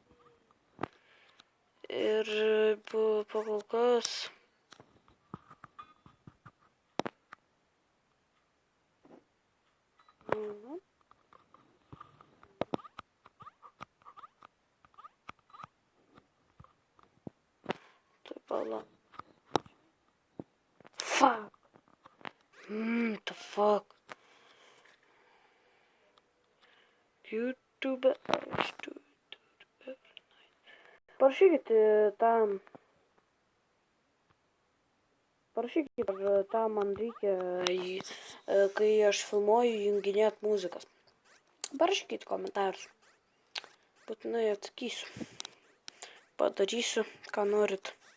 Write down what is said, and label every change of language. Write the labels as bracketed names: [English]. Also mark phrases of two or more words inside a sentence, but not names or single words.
[Lithuanian] Ir po kol kas. Pala. [English] Fuck. The fuck. [Lithuanian] YouTube. Parašykite tam. Ar tam man reikia, kai aš filmuoju, junginėt muzikas. Parašykite komentarus. Būtinai atsakysiu. Padarysiu, ką norit.